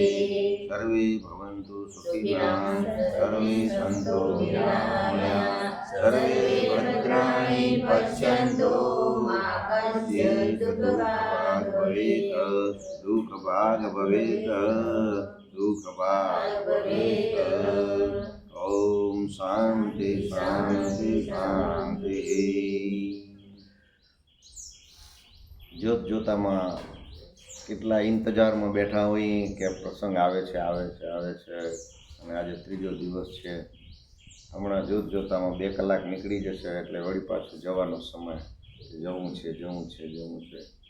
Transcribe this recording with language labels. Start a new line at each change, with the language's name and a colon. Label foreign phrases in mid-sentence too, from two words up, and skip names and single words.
Sanskrit: सर्वे भवन्तु सुखिनः सर्वे सन्तु निरामयाः सर्वे भद्राणि पश्यन्तु मा कश्चित् दुःखभाग् भवेत् दुःखभाग् भवेत् दुःखभाग् भवेत्। ॐ शान्ति शान्ति शान्ति।
Gujarati: જોત જોતામાં કેટલા ઇંતજારમાં બેઠા હોઈએ કે પ્રસંગ આવે છે અને આજે ત્રીજો દિવસ છે। હમણાં જોત જોતામાં 2 કલાક નીકળી જશે એટલે વળી પાછું જવાનો સમય જવું છે।